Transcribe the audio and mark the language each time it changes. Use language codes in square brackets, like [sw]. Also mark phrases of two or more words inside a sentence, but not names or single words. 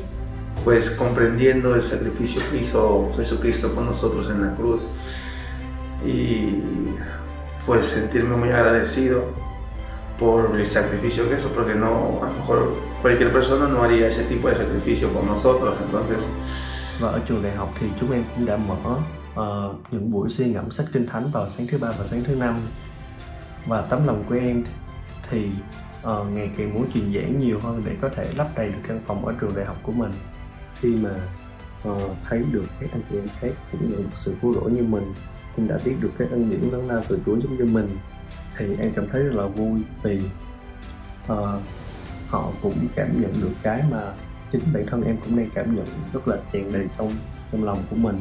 [es] Pues comprendiendo el sacrificio que hizo Jesucristo con nosotros en la cruz, y pues sentirme muy agradecido por el sacrificio que hizo, porque no, a lo mejor cualquier persona no haría ese tipo de sacrificio por nosotros. Entonces, [vi] và ở trường đại học thì chúng em cũng đã mở những buổi suy ngẫm sách Kinh Thánh vào sáng thứ Ba và sáng thứ Năm, và tấm lòng của em thì ngày càng muốn truyền giảng nhiều hơn để có thể lấp đầy được căn phòng ở trường đại học của mình. Khi mà thấy được các anh chị em khác cũng nhận được sự cứu rỗi như mình, cũng đã biết được cái ân điển lớn lao từ Chúa giống như mình, thì em cảm thấy rất là vui vì họ cũng cảm nhận được cái mà chính bản thân em cũng đang cảm nhận rất là tràn đầy trong lòng của mình.